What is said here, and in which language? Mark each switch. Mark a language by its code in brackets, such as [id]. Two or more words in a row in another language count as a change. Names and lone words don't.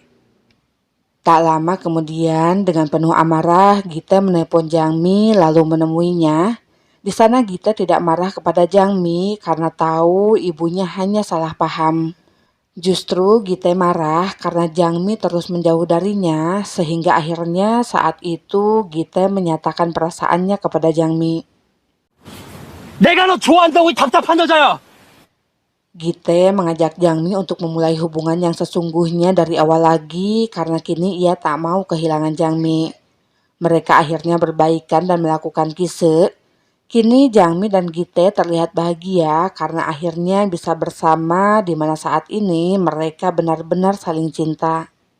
[id] Tak lama kemudian, dengan penuh amarah, Gite menelpon Jangmi lalu menemuinya. Di sana Gite tidak marah kepada Jangmi karena tahu ibunya hanya salah paham. Justru Gite marah karena Jangmi terus menjauh darinya, sehingga akhirnya saat itu Gite menyatakan perasaannya kepada Jangmi. [ko] 내가 너 좋아한다고 이 답답한 여자야. [id] Gite mengajak Jangmi untuk memulai hubungan yang sesungguhnya dari awal lagi karena kini ia tak mau kehilangan Jangmi. Mereka akhirnya berbaikan dan melakukan kise. Kini Jangmi dan Gite terlihat bahagia karena akhirnya bisa bersama di mana saat ini mereka benar-benar saling cinta.